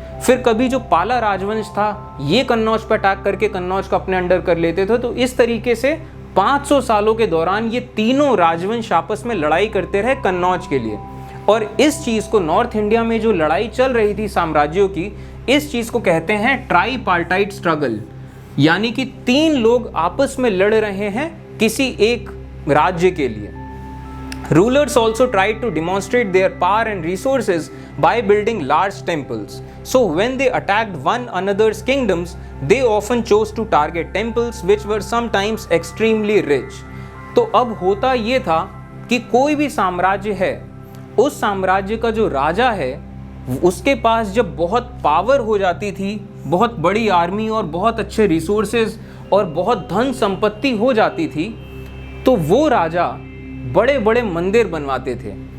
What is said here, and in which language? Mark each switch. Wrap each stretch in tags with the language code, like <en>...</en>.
<hi>फिर कभी जो पाला राजवंश था ये कन्नौज पर अटैक करके कन्नौज को अपने अंडर कर लेते थे। तो इस तरीके से 500 सालों के दौरान ये तीनों राजवंश आपस में लड़ाई करते रहे कन्नौज के लिए। और इस चीज़ को नॉर्थ इंडिया में जो लड़ाई चल रही थी साम्राज्यों की, इस चीज़ को कहते हैं ट्राईपार्टाइट स्ट्रगल, यानी कि 3 लोग आपस में लड़ रहे हैं किसी एक राज्य के लिए।</hi> <en>Rulers also tried to demonstrate their power and resources by building large temples. So when they attacked one another's kingdoms, they often chose to target temples which were sometimes extremely rich.</en> <hi>तो अब होता ये था कि कोई भी साम्राज्य है, उस साम्राज्य का जो राजा है उसके पास जब बहुत पावर हो जाती थी, बहुत बड़ी आर्मी और बहुत अच्छे रिसोर्सेज और बहुत धन संपत्ति हो जाती थी, तो वो राजा बड़े बड़े मंदिर बनवाते थे।</hi>